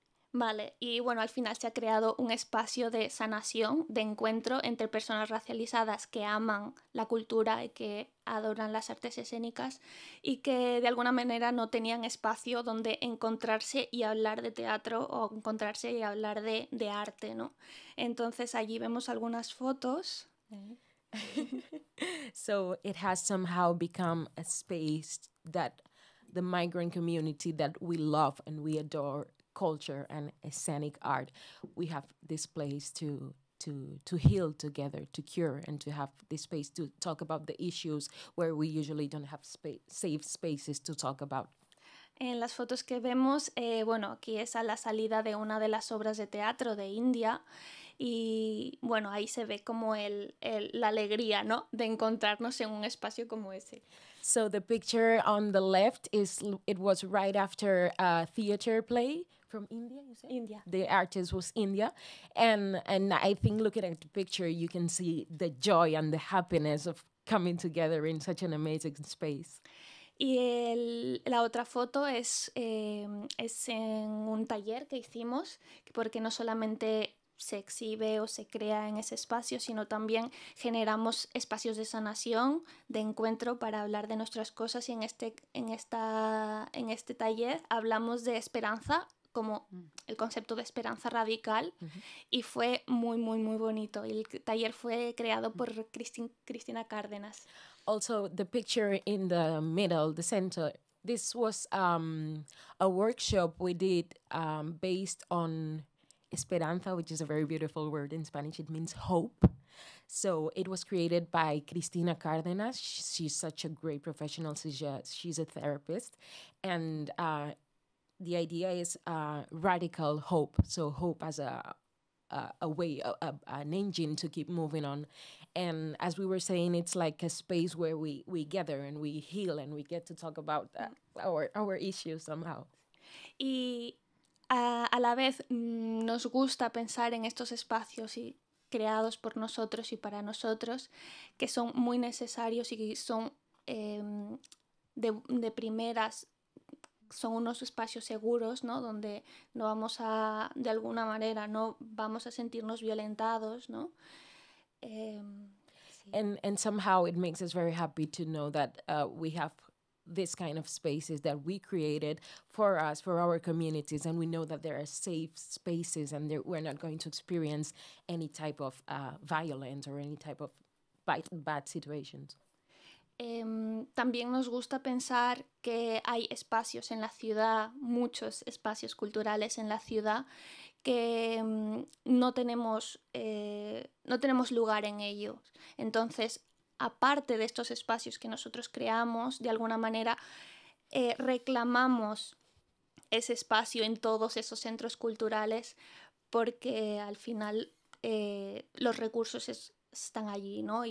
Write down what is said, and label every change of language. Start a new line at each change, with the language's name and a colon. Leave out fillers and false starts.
Spanish: Vale, y bueno, al final se ha creado un espacio de sanación, de encuentro entre personas racializadas que aman la cultura y que adoran las artes escénicas y que de alguna manera no tenían espacio donde encontrarse y hablar de teatro o encontrarse y hablar de arte, ¿no? Entonces allí vemos algunas fotos.
English: So it has somehow become a space that the migrant community that we love and we adore culture and scenic art, we have this place to heal together, to cure, and to have this space to talk about the issues where we usually don't have safe spaces to talk about.
Spanish: En las fotos que vemos, bueno, aquí es a la salida de una de las obras de teatro de India y bueno, ahí se ve como la alegría, ¿no?, de encontrarnos en un espacio como ese.
English: So the picture on the left it was right after a theater play from India, you said? India. The artist was India. And I think looking at the picture, you can see the joy and the happiness of coming together in such an amazing space.
Spanish: Y la otra foto es en un taller que hicimos, porque no solamente se exhibe o se crea en ese espacio, sino también generamos espacios de sanación, de encuentro para hablar de nuestras cosas, y en este taller hablamos de esperanza, como el concepto de esperanza radical, y fue muy, muy, muy bonito. Y el taller fue creado por Cristina Cárdenas.
English: Also, the picture in the middle, the center, this was a workshop we did based on esperanza, which is a very beautiful word in Spanish. It means hope. So it was created by Cristina Cárdenas. She's such a great professional. She's a therapist. And the idea is radical hope. So hope as a way, an engine to keep moving on. And as we were saying, it's like a space where we gather and we heal and we get to talk about our issues somehow.
Spanish: Y a la vez nos gusta pensar en estos espacios creados por nosotros y para nosotros, que son muy necesarios y son de primeras, son unos espacios seguros, ¿no?, donde no vamos a, de alguna manera, no vamos a sentirnos violentados, ¿no? Sí.
English: And somehow it makes us very happy to know that we have this kind of spaces that we created for us, for our communities, and we know that there are safe spaces and we're not going to experience any type of violence or any type of bad situations.
Spanish: También nos gusta pensar que hay espacios en la ciudad, muchos espacios culturales en la ciudad, que no tenemos lugar en ellos. Entonces, aparte de estos espacios que nosotros creamos, de alguna manera reclamamos ese espacio en todos esos centros culturales, porque al final los recursos están allí, ¿no?